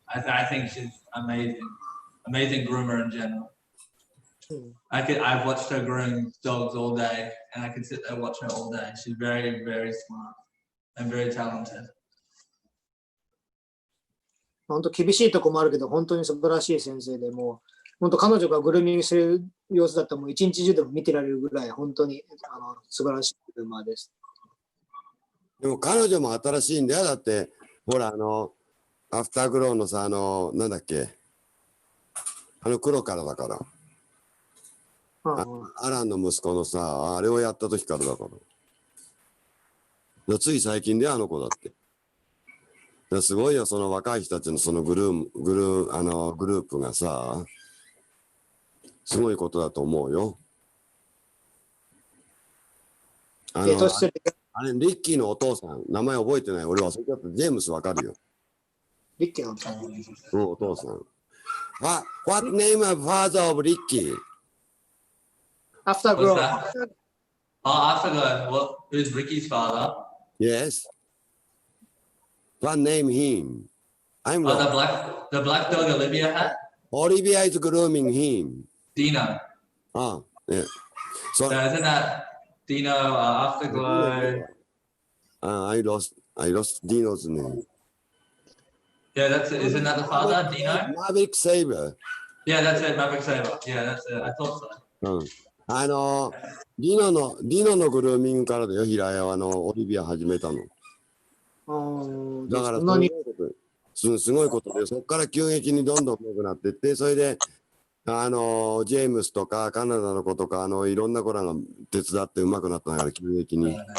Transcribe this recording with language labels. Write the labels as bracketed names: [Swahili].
[English] I think she's amazing groomer in general. I've watched her groom dogs all day, and I could sit there and watch her all day. She's very, very smart and very talented. [Japanese] 本当厳しいとこもあるけど、本当に素晴らしい先生で、もう本当彼女がグルーミングする様子だったらもう一日中でも見てられるぐらい本当に素晴らしいグルーマーです。でも彼女も新しいんだよ。だってほらアフターグローのさなんだっけ黒からだから。アランの息子のさあれをやった時からだから。つい最近であの子だって。すごいよその若い人たちのそのグループがさすごいことだと思うよ。あれリッキーのお父さん名前覚えてない。俺はそれだとジェームスわかるよ。リッキーのお父さん。お父さん。 [English] What name of father of Ricky? Afterglow. Afterglow. What? Who's Ricky's father? Yes. What name him? I'm the black dog Olivia had? Olivia is grooming him. Dino. Oh, yeah. So isn't that Dino Afterglow? I lost Dino's name. Yeah, that's it. Isn't that the father, Dino? Maverick Saber. Yeah, that's it, Maverick Saber. Yeah, that's it. I thought so. [Japanese] ディノのグルーミングからだよ。平屋はオリビア始めたの。だからすごいことで、そこから急激にどんどん上手くなっていって、それでジェームスとかカナダの子とかいろんな子らが手伝って上手くなったから、急激に。